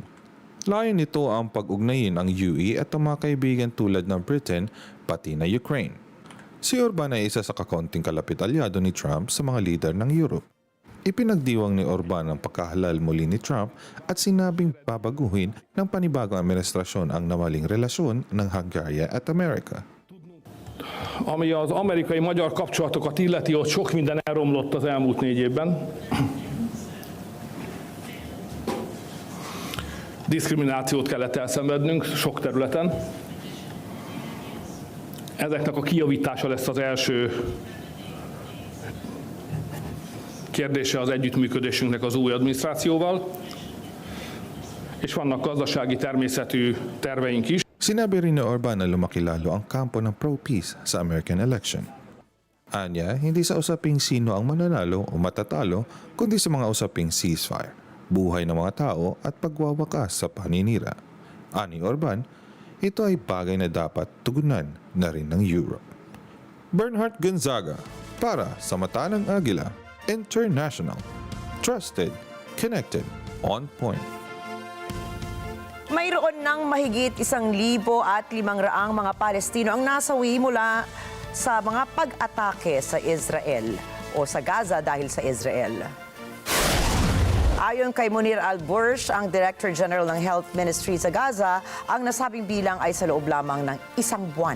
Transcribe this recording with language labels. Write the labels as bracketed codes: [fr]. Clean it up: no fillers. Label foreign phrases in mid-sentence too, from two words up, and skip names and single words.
[tl] Layon nito ang pag-ugnayin ang UE at ang mga kaibigan tulad ng Britain pati na Ukraine. Si Orbán ay isa sa kakonting kalapit alyado ni Trump sa mga lider ng Europe. Ipinagdiwang ni Orbán ang pagkahalal muli ni Trump at sinabing babaguhin ng panibagong administrasyon ang namaling relasyon ng Hungary at Amerika. [hu] Ami az amerikai-magyar kapcsolatokat illeti, ott sok minden elromlott az elmúlt 4 évben. Diszkriminációt kellett elszenvednünk sok területen. Ezeknek a kijavítása lesz az első kérdése az együttműködésünknek az új adminisztrációval. és vannak gazdasági természetű terveink is. [tl] Sinabi rin ni Orban na lumaki lalo ang kampo ng pro-peace sa American election. Anya, hindi sa usaping sino ang mananalo o matatalo, kundi sa mga usaping ceasefire, buhay ng mga tao at pagwawakas sa paninira. Ani Orban, ito ay bagay na dapat tugunan na rin ng Europe. Bernhard Gonzaga, para sa Mata ng Agila, International. [en] Trusted, connected, on point. [tl] Mayroon ng mahigit 1,500 mga Palestino ang nasawi mula sa mga pag-atake sa Israel o sa Gaza dahil sa Israel. Ayon kay Munir Al-Bursh, ang Director General ng Health Ministry sa Gaza, ang nasabing bilang ay sa loob lamang ng 1 buwan.